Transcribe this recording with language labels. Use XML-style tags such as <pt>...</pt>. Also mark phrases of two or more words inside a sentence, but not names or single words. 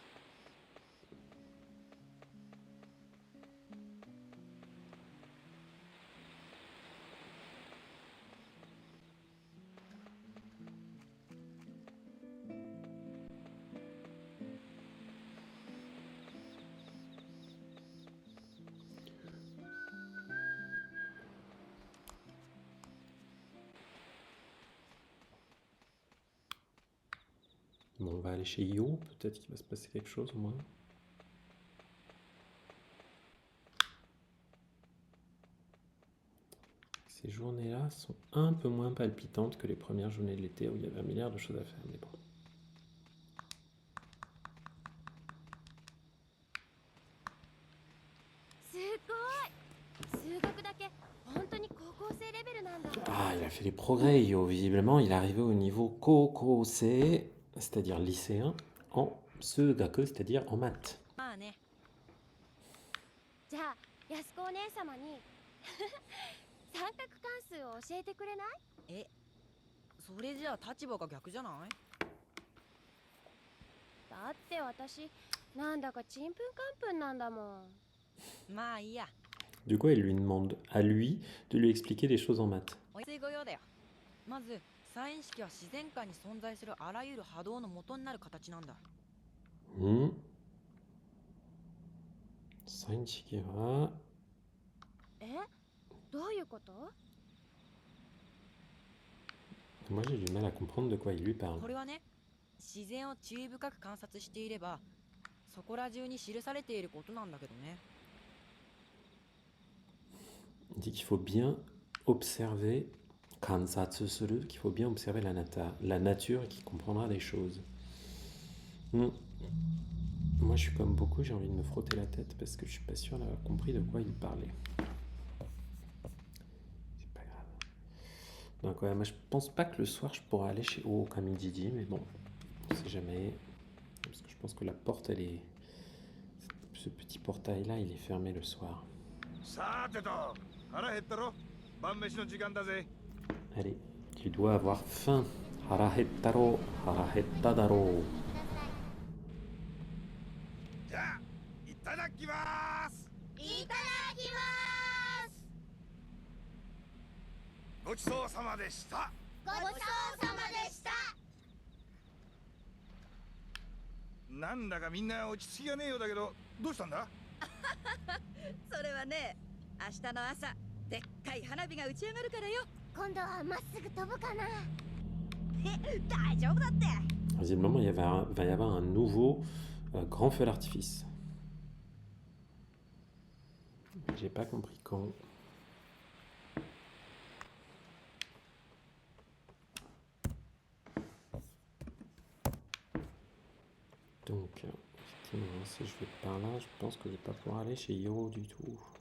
<fr>Bon, on va aller chez Yo, peut-être qu'il va se passer quelque chose au moins. Ces journées-là sont un peu moins palpitantes que les premières journées de l'été où il y avait un milliard de choses à faire, mais bon.</fr> <ja>すごい。数学だけ本当に高校生レベルなんだ。</ja> <fr>Ah, il a fait des progrès, Yo. Visiblement, il est arrivé au niveau Kokose, c'est-à-dire lycéen, en Sugaku, c'est-à-dire en maths.</fr> <ja>まあね。じゃあ安子お姉様に三角関数を教えてくれない？え、それじゃあ立場が逆じゃない？だって私なんだかちんぷんかんぷんなんだもん。まあいいや。</ja> <fr>Du coup, elle lui demande à lui de lui expliquer des choses en maths.</fr> <ja>お安いご用だよ。まず、サイン式は自然界に存在するあらゆる波動の元になる形なんだ。サイン式はえ？どういうこと？</ja> <fr>Moi, j'ai du mal à comprendre de quoi il lui parle.</fr> <ja>これはね、自然を注意深く観察していれば、そこら中に記されていることなんだけどね。</ja> <fr>Il dit qu'il faut bien observer,</fr> <ja>観察する,</ja> <fr>qu'il faut bien observer la nature et qu'il comprendra des choses. Moi, je suis comme beaucoup, j'ai envie de me frotter la tête parce que je suis pas sûr d'avoir compris de quoi il parlait. C'est pas grave. Donc ouais, moi je pense pas que le soir je pourrais aller chez O comme il dit, mais bon, on sait jamais. Parce que je pense que la porte, elle est... Ce petit portail là, il est fermé le soir. Allez, tu dois avoir faim.</fr> <ja>腹減ったろ、腹減っただろ. じゃあいただきますいただきます。ごちそうさまでした。ごちそうさまでした。なんだかみんな落ち着きがねえようだけど、どうしたんだ？それはね、明日の朝でっかい花火が打ち上がるからよ。今度はまっすぐ飛ぶかな。大丈夫だって。</ja> <fr>Visiblement, va y avoir un nouveau grand feu d'artifice. J'ai pas compris quand. Donc, effectivement, si je vais par là, je pense que je vais pas pouvoir aller chez Hiro du tout.</fr>